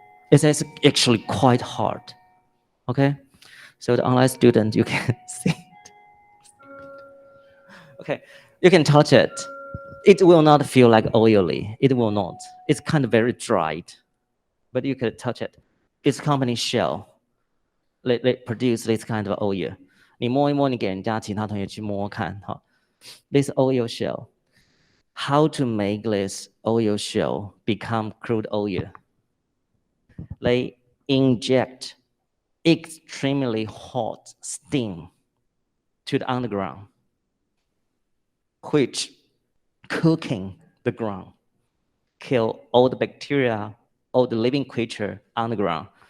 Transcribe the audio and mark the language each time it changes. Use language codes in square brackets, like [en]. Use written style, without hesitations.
[en] It's actually quite hard. Okay? So the online student, you can see it. Okay, you can touch it. It will not feel like oily. It will not. It's kind of very dried, but you could touch it. It's company shell. They produce this kind of oil. [zh] 你摸一摸，你给人家其他同学去摸看哈。 [en] This oil shell. How to make this oil shell become crude oil? They inject extremely hot steam to the underground, which cooking the ground, kill all the bacteria, all the living creature on the ground.